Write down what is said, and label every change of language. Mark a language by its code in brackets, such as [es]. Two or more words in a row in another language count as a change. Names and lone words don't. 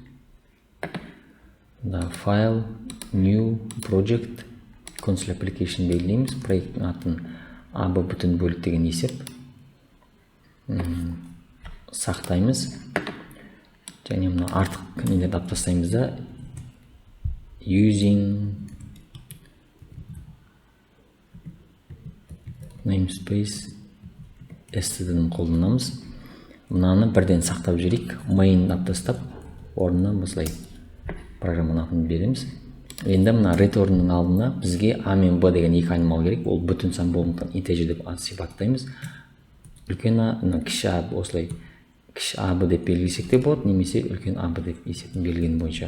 [en] File, New, Project, Console Application белгілейміз. [kk] Проекттің атын AB бүтін бөлік деген есеп. Сақтаймыз. Және мына артық нелерді алып тастаймыз да, [en] using namespace std'ni қолданамыз. [kk] Мынаны бірден сақтап жіберейік. Main алып тастап, орнына осылай программаның атын береміз. Енді мына return-ның алдына бізге A мен B деген екі айнымал керек. Ол бүтін сан болғандықтан integer деп сипаттаймыз. Үлкен А, кіші А осылай кіші АБ деп белгілесек те болады, немесе үлкен АБ деп есептің берілгені бойынша.